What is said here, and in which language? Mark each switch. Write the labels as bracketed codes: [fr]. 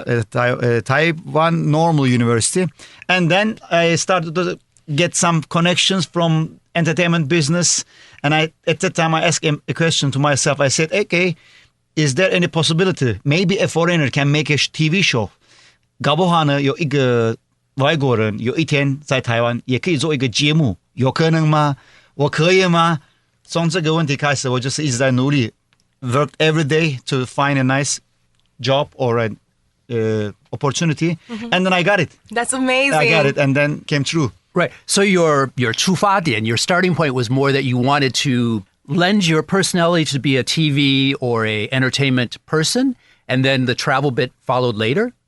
[en] Taiwan Normal University. And then I started to get some connections from entertainment business. And at that time, I asked a question to myself. I said, okay, is there any possibility maybe a foreigner can make a TV show? [zh] 搞不好呢有一个外国人有一天在台湾也可以做一个节目，有可能吗？我可以吗？从这个问题开始，我就是一直在努力 [en] worked every day to find a nice job or an opportunity, and then I got it. That's amazing. I got it, and then came true. Right. So your 出发点, your starting point was more that you wanted to lend your personality to be a TV or a entertainment person, and then the travel bit followed later?